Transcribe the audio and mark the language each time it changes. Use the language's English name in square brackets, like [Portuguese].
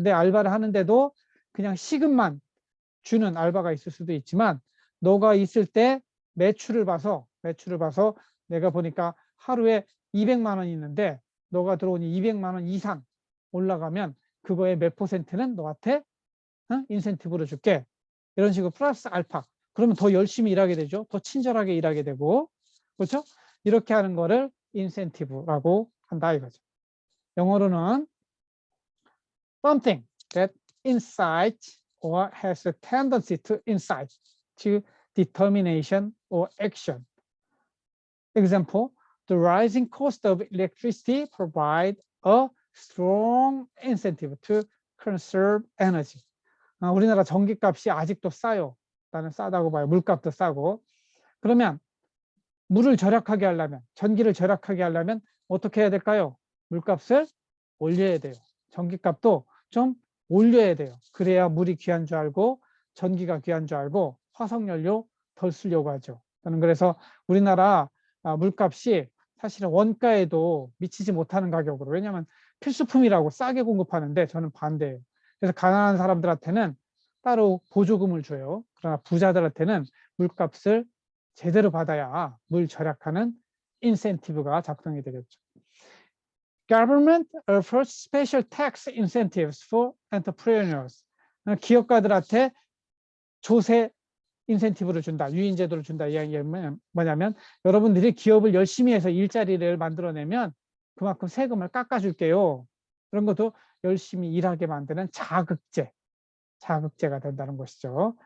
[Korean] 근데 알바를 하는데도 그냥 시급만 주는 알바가 있을 수도 있지만 너가 있을 때 매출을 봐서 내가 보니까 하루에 200만 원이 있는데 너가 들어오니 200만 원 이상 올라가면 그거의 몇 퍼센트는 너한테 인센티브로 줄게. 이런 식으로 플러스 알파. 그러면 더 열심히 일하게 되죠. 더 친절하게 일하게 되고. 그렇죠? 이렇게 하는 거를 인센티브라고 한다 이거죠. 영어로는 [English] something that incites or has a tendency to incite to determination or action. Example, the rising cost of electricity provide a strong incentive to conserve energy. [Korean] 우리나라 전기값이 아직도 싸요. 나는 싸다고 봐요. 물값도 싸고. 그러면 물을 절약하게 하려면, 전기를 절약하게 하려면 어떻게 해야 될까요? 물값을 올려야 돼요. 전기값도 좀 올려야 돼요. 그래야 물이 귀한 줄 알고 전기가 귀한 줄 알고 화석연료 덜 쓰려고 하죠. 저는 그래서 우리나라 물값이 사실은 원가에도 미치지 못하는 가격으로, 왜냐하면 필수품이라고 싸게 공급하는데 저는 반대예요. 그래서 가난한 사람들한테는 따로 보조금을 줘요. 그러나 부자들한테는 물값을 제대로 받아야 물 절약하는 인센티브가 작동이 되겠죠. [English] Government offers special tax incentives for entrepreneurs. [Korean] 기업가들한테 조세 인센티브를 준다, 유인제도를 준다. 이야기가 뭐냐면 여러분들이 기업을 열심히 해서 일자리를 만들어내면 그만큼 세금을 깎아줄게요. 그런 것도 열심히 일하게 만드는 자극제가 된다는 것이죠.